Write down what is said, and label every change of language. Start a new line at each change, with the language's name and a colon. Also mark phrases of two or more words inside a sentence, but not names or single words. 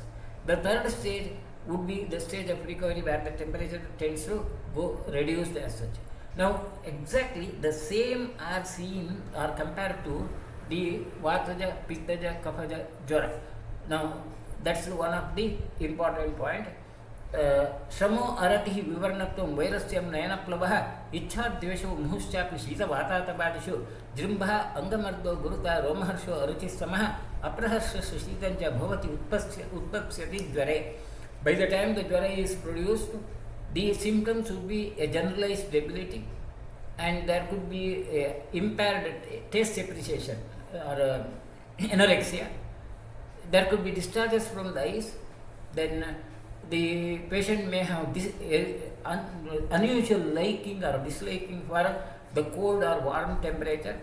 English: The third stage would be the stage of recovery, where the temperature tends to go reduced as such. Now, exactly the same are seen or compared to the Vataja, Pittaja, Kaphaja, Jvara. Now, that's one of the important point.
Sanskrit: Shamo aratihi vivarnatvam vairasyam nayanaplavaha ichhadvesho muhushchapi shita vatatabadishu jrimbha angamardo guruta romaharsho aruchisamaha apraharsha shitancha bhavati utpapsyati jvare.
English: By the time the jvara is produced, the symptoms would be a generalized debility and there could be a impaired taste appreciation or anorexia. There could be discharges from the eyes. Then the patient may have unusual liking or disliking for the cold or warm temperature,